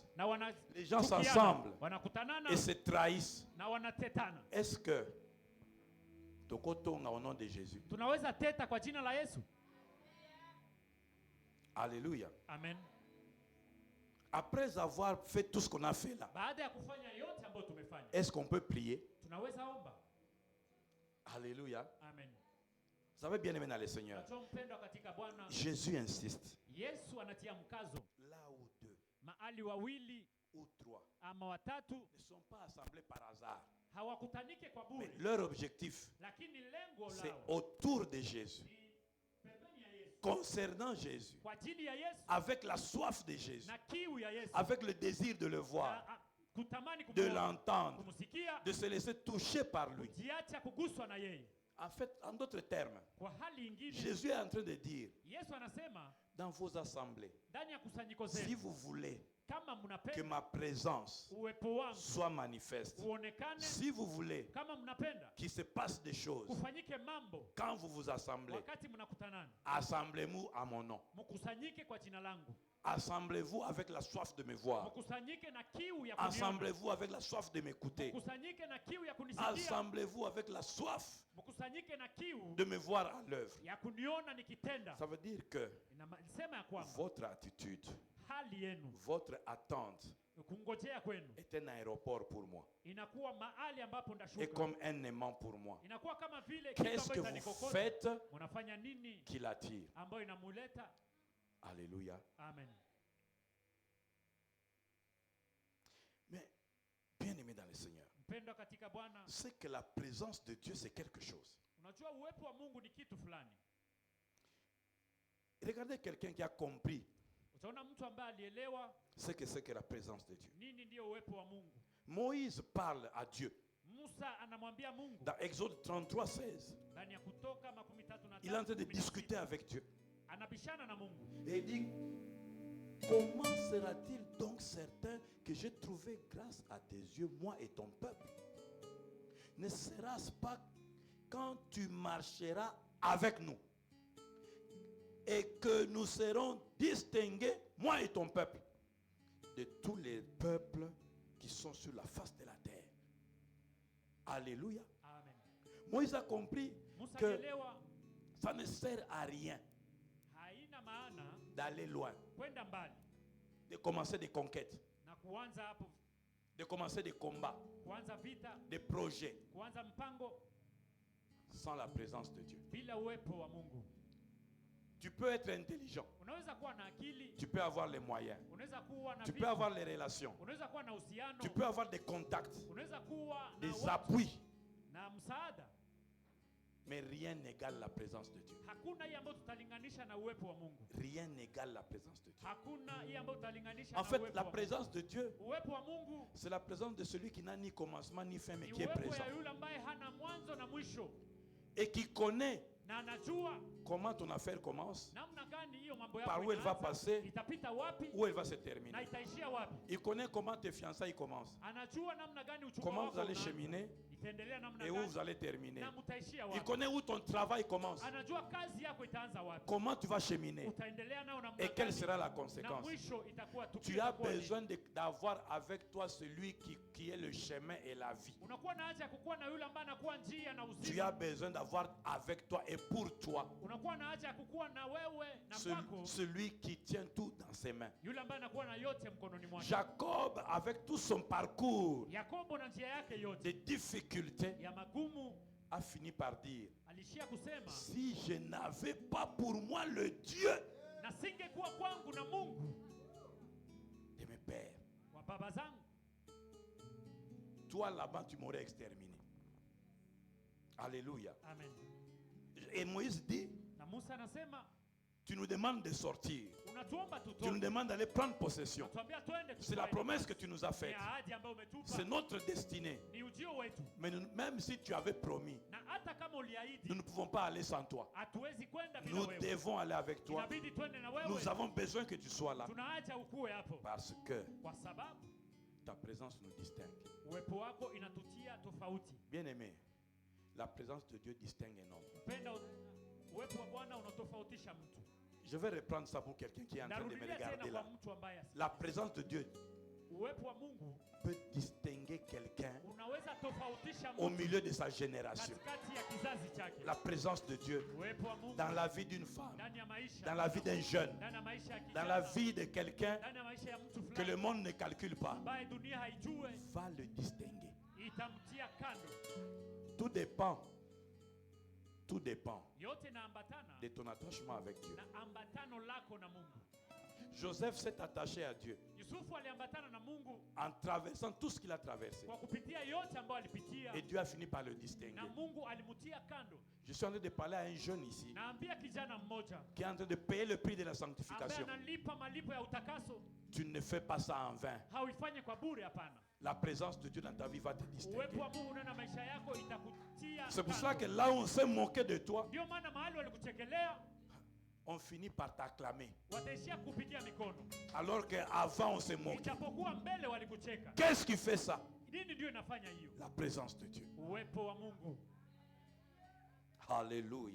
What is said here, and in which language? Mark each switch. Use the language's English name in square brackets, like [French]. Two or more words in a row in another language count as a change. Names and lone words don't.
[French] Les gens s'assemblent et se trahissent. Est-ce que au nom de Jésus? Alléluia. Amen. Après avoir fait tout ce qu'on a fait là, [Swahili] baada ya kufanya yote ambayo tumefanya, [French] est-ce qu'on peut prier? [Swahili] tunaweza omba. [French] Alléluia. Amen. Vous savez bien aimé dans le Seigneur, [Swahili] Watoto mpendwa katika Bwana, [French] Jésus insiste. [Swahili] Yesu anatia mkazo [French] Là où deux [Swahili] mahali wawili [French] ou trois [Swahili] ama watatu [French] ne sont pas assemblés par hasard, [Swahili] hawakutanike kwa [French] mais [Swahili] bure, [French] leur objectif, [Swahili] lakini lengo [French] c'est [Swahili] lao [French] autour de Jésus, [Swahili] ni pembeni ya Yesu, [French] concernant Jésus, [Swahili] kwa ajili ya Yesu [French] avec la soif de Jésus, [Swahili] na kiu ya Yesu, [French] avec le désir de le voir, [Swahili] kutamani [French] de [Swahili] kumwona, [French] l'entendre, [Swahili] kumsikia, [French] de se laisser toucher par lui. [Swahili] kujiacha kuguswa na yeye. [French] En fait, en d'autres termes, [Swahili] Kwa hali ingine, [French] Jésus est en train de dire, [Swahili] Yesu anasema [French] dans vos assemblées, [Swahili] ndani ya kusanyiko [French] si [Swahili] zenu, [French] vous voulez [Swahili] kama [French] que [Swahili] mnapenda [French] ma présence [Swahili] uwepo wangu [French] soit manifeste, [Swahili] uonekane, [French] si vous voulez [Swahili] kama mnapenda [French] qu'il se passe des choses, [Swahili] kufanyike mambo [French] quand vous vous assemblez, [Swahili] wakati mnakutanana, [French] assemblez-vous à mon nom. [Swahili] mkusanyike kwa jina langu, [French] Assemblez-vous avec la soif de me voir. [Swahili] mkusanyike na kiu ya kuniona, [French] Assemblez-vous avec la soif de m'écouter. [Swahili] mkusanyike na kiu ya kunisikia, [French] Assemblez-vous avec la soif [Swahili] mkusanyike na kiu [French] de me voir à l'œuvre. [Swahili] ya kuniona nikitenda. [French] Ça veut dire que [Swahili] Inasema ya kwamba [French] votre attitude, [Swahili] hali yenu, [French] votre attente [Swahili] kungojea kwenu [French] est un aéroport pour moi [Swahili] inakuwa mahali ambapo [French] et [Swahili] ndashuka, [French] comme un aimant pour moi. [Swahili] inakuwa kama vile kitu [French] Qu'est-ce que [Swahili] ambacho [French] vous [Swahili] itanikokota. [French] faites [Swahili] Mnafanya nini [French] qui l'attire? [Swahili] ambayo inamuleta? [French] Alléluia. Amen. Mais bien aimé dans le Seigneur, [Swahili] Mpendwa katika Bwana, [French] c'est que la présence de Dieu, c'est quelque chose. [Swahili] unajua uwepo wa Mungu ni kitu fulani. [French] Regardez quelqu'un qui a compris [Swahili] Utaona mtu ambaye alielewa [French] ce que c'est que la présence de Dieu. [Swahili] nini ndio uwepo wa Mungu. [French] Moïse parle à Dieu. [Swahili] Musa anamwambia Mungu [French] Dans Exode 33, 16, [Swahili] ndani ya Kutoka 33, [French] il est en train de discuter avec Dieu. [Swahili] anabishana na Mungu. [French] Et il dit, comment sera-t-il donc certain que j'ai trouvé grâce à tes yeux, moi et ton peuple? Ne sera-ce pas quand tu marcheras avec nous et que nous serons distingués, moi et ton peuple, de tous les peuples qui sont sur la face de la terre? Alléluia. Amen. Moïse a compris [Swahili] Musa [French] que [Swahili] alielewa [French] ça ne sert à rien [Swahili] haina maana [French] d'aller loin, [Swahili] kwenda mbali [French] de commencer des conquêtes, [Swahili] na kuanza hapo, [French] de commencer des combats, [Swahili] kuanza vita, [French] des projets, [Swahili] kuanza mpango [French] sans la présence de Dieu. [Swahili] bila uwepo wa Mungu. [French] Tu peux être intelligent, [Swahili] Unaweza kuwa na akili, [French] tu peux avoir les moyens, [Swahili] unaweza kuwa na [French] tu [Swahili] vitu, [French] peux avoir les relations, [Swahili] unaweza kuwa na uhusiano, [French] tu peux avoir des contacts, [Swahili] unaweza kuwa na [French] des [Swahili] watu [French] appuis, [Swahili] na msaada. [French] mais rien n'égale la présence de Dieu. [Swahili] Hakuna hii ambayo tutalinganisha na uwepo wa Mungu. [French] Rien n'égale la présence de Dieu. [Swahili] Hakuna hii ambayo tutalinganisha [French] En [Swahili] na [French] fait, [Swahili] uwepo [French] la [Swahili] wa [French] présence de Dieu, [Swahili] Mungu. Uwepo wa Mungu [French] c'est la présence de celui qui n'a ni commencement ni fin, mais [Swahili] ni [French] qui est [Swahili] uwepo [French] présent [Swahili] ya yule ambaye hana mwanzo na mwisho [French] et qui connaît [Swahili] na anajua [French] comment ton affaire commence, [Swahili] namna gani hiyo mambo [French] par [Swahili] yako [French] où elle va [Swahili] inaanza, [French] passer, [Swahili] itapita wapi [French] où elle va se [Swahili] na [French] terminer. [Swahili] itaishia wapi. [French] Il connaît comment tes fiançailles commencent, [Swahili] Anajua namna gani uchumba [French] comment [Swahili] wako [French] vous allez [Swahili] unaanza, [French] cheminer [Swahili] itaendelea namna [French] et où [Swahili] gani [French] vous allez terminer. [Swahili] na mtaishia [French] Il [Swahili] wapi. [French] connaît où ton travail commence, [Swahili] Anajua kazi yako itaanza wapi, [French] comment tu vas cheminer [Swahili] utaendelea nao namna [French] et quelle [Swahili] gani, [French] sera la [Swahili] na [French] conséquence. [Swahili] mwisho itakuwa [French] Tu [Swahili] tukio [French] as [Swahili] itakuwa nini. [French] besoin d'avoir avec toi celui qui est le chemin et la vie. [Swahili] Unakuwa na haja ya kukuwa na yule ambaye anakuwa njia na [French] Tu [Swahili] uzima. [French] as besoin d'avoir avec toi et pour toi [Swahili] Unakuwa na haja ya kukuwa na wewe na kwako [French] celui qui tient tout dans ses mains. [Swahili] yule ambaye anakuwa na yote mkononi mwake. [French] Jacob, avec tout son parcours [Swahili] Yakobo na njia yake [French] de [Swahili] yote [French] difficultés, [Swahili] ya magumu [French] a fini par dire, [Swahili] alishia kusema, [French] si je n'avais pas pour moi le Dieu [Swahili] na singekuwa kwangu na Mungu [French] de mes pères, [Swahili] wa baba zangu, [French] toi là-bas tu m'aurais exterminé. Alléluia. amen. Et Moïse dit, [Swahili] Na Musa anasema, [French] tu nous demandes de sortir, [Swahili] unatuomba [French] tu nous [Swahili] tutoke, [French] demandes d'aller prendre possession. [Swahili] unatuambia twende, [French] C'est la promesse que tu nous as [Swahili] ni [French] faite. [Swahili] ahadi ambayo umetupa, [French] C'est notre destinée. [Swahili] ni ujio wetu, [French] Mais même si tu avais promis, [Swahili] na hata kama uliahidi [French] nous ne pouvons pas aller sans toi. [Swahili] hatuwezi kwenda bila [French] Nous [Swahili] wewe. [French] devons aller avec toi. [Swahili] Inabidi twende na wewe. [French] Nous avons besoin que tu sois là. [Swahili] Tuna haja ukue hapo, [French] Parce que [Swahili] kwa sababu [French] ta présence nous distingue. [Swahili] uwepo wako inatutia tofauti. [French] Bien-aimé, la présence de Dieu distingue un homme. [Swahili] Mpenda, uwepo wa Bwana unatofautisha mtu. [French] Je vais reprendre ça pour quelqu'un qui est en train de me [Swahili] Narudia [French] regarder [Swahili] tena [French] là. [Swahili] kwa mtu ambaye [French] La présence de Dieu [Swahili] uwepo wa Mungu [French] peut distinguer quelqu'un [Swahili] unaweza tofautisha [French] au [Swahili] mtu [French] milieu de sa génération. [Swahili] katikati ya kizazi [French] La [Swahili] chake. [French] présence de Dieu [Swahili] Uwepo wa Mungu [French] dans la vie d'une femme, [Swahili] ndani ya maisha, [French] dans la vie d'un jeune, [Swahili] ndani ya maisha ya [French] dans dans la vie de quelqu'un [Swahili] ndani ya maisha ya mtu [French] que le [Swahili] fulani [French] monde ne calcule pas, [Swahili] ambaye dunia haijue, [French] va le distinguer. [Swahili] itamtia kando. [French] Tout dépend [Swahili] Yote inaambatana [French] de ton attachement avec Dieu. [Swahili] na ambatano lako na Mungu. [French] Joseph s'est attaché à Dieu [Swahili] Yusufu aliambatana na Mungu [French] en traversant tout ce qu'il a traversé. [Swahili] kwa kupitia yote ambayo alipitia, [French] Et Dieu a fini par le distinguer. [Swahili] na Mungu alimutia kando. [French] Je suis en train de parler à un jeune ici [Swahili] Naambia kijana mmoja [French] qui est en train de payer le prix de la [Swahili] ambaye [French] sanctification. [Swahili] analipa malipo ya utakaso. [French] Tu ne fais pas ça en vain. [Swahili] Hauifanye kwa bure, hapana. [French] La présence de Dieu dans ta vie va te distinguer. [Swahili] Uwepo wa Mungu na maisha yako itakutia [French] C'est pour [Swahili] kando. [French] cela que là où on s'est moqué de toi, [Swahili] Ndio maana mahali walikuchekelea [French] on finit par t'acclamer. [Swahili] wataishia kupigia mikono, [French] Alors qu'avant on s'est moqué. [Swahili] ijapokuwa mbele walikucheka. [French] Qu'est-ce qui fait ça? [Swahili] Nini ndio inafanya hiyo? [French] La présence de Dieu. [Swahili] Uwepo wa Mungu. [French] Alléluia.